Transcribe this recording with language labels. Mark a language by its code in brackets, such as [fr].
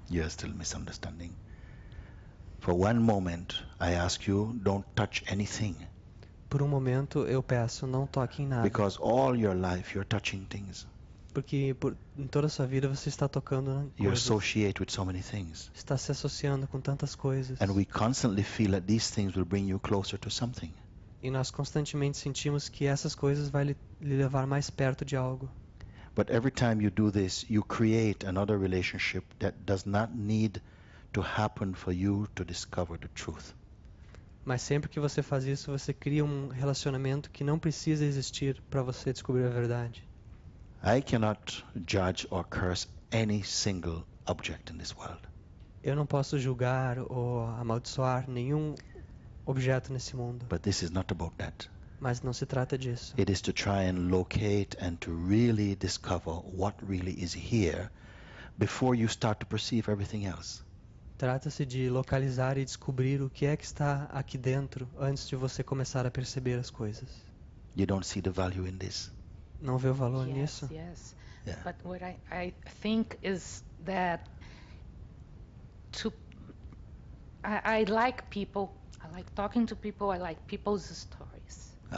[en] You are still misunderstanding. For one moment, I ask you, don't touch anything. [pt] Por um momento eu peço, não toque em nada. [en] Because all your life you're touching things. [pt] Porque em toda a sua vida você está tocando em [en] You [pt] coisas. [en] associate with so many things. [pt] Está se associando com tantas coisas. [en] And we constantly feel that these things will bring you closer to something. [pt] E nós constantemente sentimos que essas coisas vai lhe levar mais perto de algo. [en] But every time you do this, you create another relationship that does not need to happen for you to discover the truth. [pt] Mas sempre que você faz isso, você cria um relacionamento que não precisa existir para você descobrir a verdade. [en] I cannot judge or curse any single object in this world. [pt] Eu não posso julgar ou amaldiçoar nenhum objeto nesse mundo, [en] But this is not about that. [pt] mas não se trata disso. [en] It is to try and locate and to really discover what really is here before you start to perceive everything else. [pt] Trata-se de localizar e descobrir o que é que está aqui dentro antes de você começar a perceber as coisas. [en] You don't see the value in this. [pt] Não vê o valor [en] Yes, [pt] nisso? [en] yes. Yeah. But what I think is that I like people. I like talking to people. I like people's stories.